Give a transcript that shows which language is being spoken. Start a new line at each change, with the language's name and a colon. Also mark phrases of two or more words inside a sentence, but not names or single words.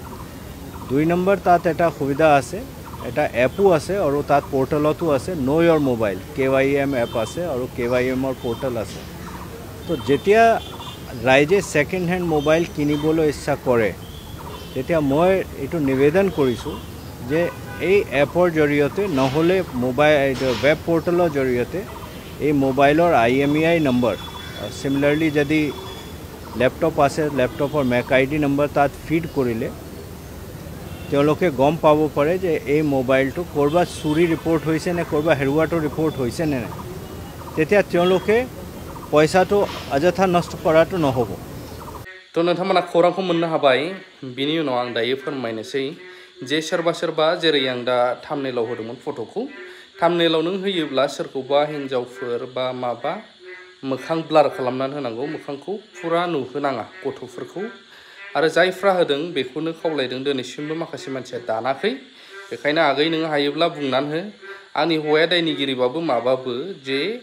Assamese: 2 নম্বৰ তাত এটা সুবিধা আছে এটা এপো আছে আৰু তাত পৰ্টেলতো আছে নো ইয়ৰ মোবাইল KYM এপ আছে আৰু KYMৰ পৰ্টেল আছে তো যেতিয়া ৰাইজে
English: second hand mobile
Assamese: কিনিবলৈ ইচ্ছা কৰে তেতিয়া মই এইটো নিবেদন কৰিছোঁ যে এই এপৰ জৰিয়তে নহ'লে
English: mobile web portal
Assamese: জৰিয়তে এই মোবাইলৰ
English: IMEI number similarly
Assamese: যদি লেপটপ আছে লেপটপৰ
English: MAC ID number
Assamese: তাত ফিড কৰিলে তেওঁলোকে গম পাব পাৰে যে এই মোবাইলটো ক'ৰবাত চুৰি ৰিপৰ্ট হৈছে নে ক'ৰবাত হেৰুৱাটো ৰিপৰ্ট হৈছে নে নাই তেতিয়া তেওঁলোকে পইচাটো অযথা নষ্ট কৰাটো নহ'ব
Bodo: তো नोंथांमोना खौरांखौ मोननो हाबाय बिनि उनाव आं दायो फोरमायनोसै जे सोरबा जेरै आं दा थाम्बनेइलाव होदोंमोन फट'खौ थाम्बनेइलाव नों होयोब्ला सोरखौबा हिन्जावफोर बा माबा मोखां ब्लार खालामनानै होनांगौ मोखांखौ फुरा नुहोनाङा गथ'फोरखौ आरो जायफ्रा होदों बेखौनो खावलायदों दिनैसिमबो माखासे मानसिया दानाखै बेखायनो आगै नों हायोब्ला बुंनानै हो आंनि हौवाया दायनिगिरिबाबो माबाबो जे